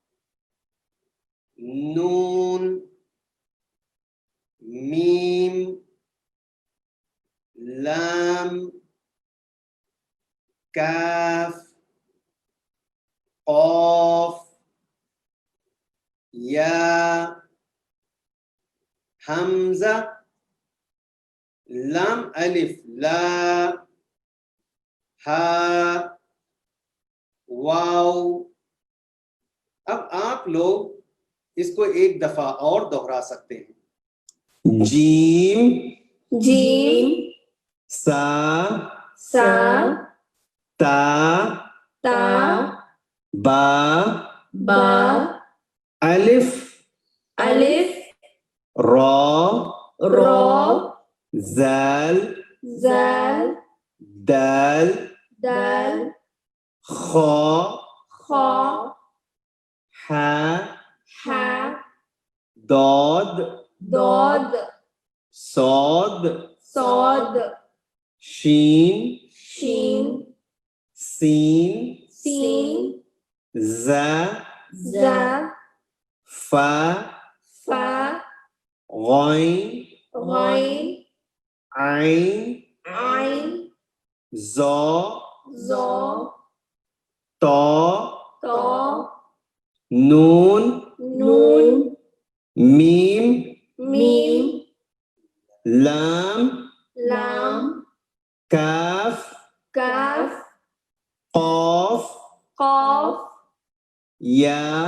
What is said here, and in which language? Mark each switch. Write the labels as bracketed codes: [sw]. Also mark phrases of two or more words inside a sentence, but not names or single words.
[ar] نون میم لام کاف قاف یا حمزہ لام الف لا ہا واو. [ur] اب آپ لوگ اس کو ایک دفعہ اور دوہرا سکتے ہیں. [ar] جیم جیم سا سا تا تا با با الف الف را را زال زال دال دال خا خا حا حا ضاد ضاد صاد صاد شین شین سین سین زا زا فا فا غین غین عین عین زا زا تا تا نون نون میم میم لام لام کاف کاف قاف قاف یا